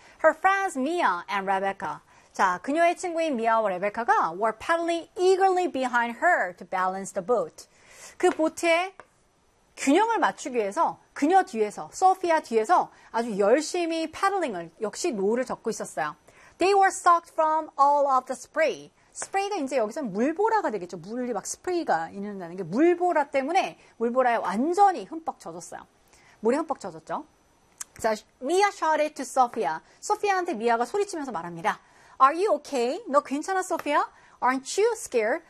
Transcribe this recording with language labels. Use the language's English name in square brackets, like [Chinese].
[English] Her friends Mia and Rebecca. 자, [Korean] 그녀의 친구인 미아와 레베카가 [English] were paddling eagerly behind her to balance the boat. [Korean] 그 보트에 균형을 맞추기 위해서 그녀 뒤에서, 소피아 뒤에서 아주 열심히 패들링을, 역시 노를 젓고 있었어요. [English] They were soaked from all of the spray. [Korean] spray가 이제 여기서 물보라가 되겠죠. 물이 막 spray가 있는다는 게 물보라 때문에 물보라에 완전히 흠뻑 젖었어요. 물에 흠뻑 젖었죠. [English] So, Mia shouted to Sophia. [Korean] 소피아한테 미아가 소리치면서 말합니다. [English] Are you okay? [Korean] 너 괜찮아, 소피아? [English] Aren't you scared?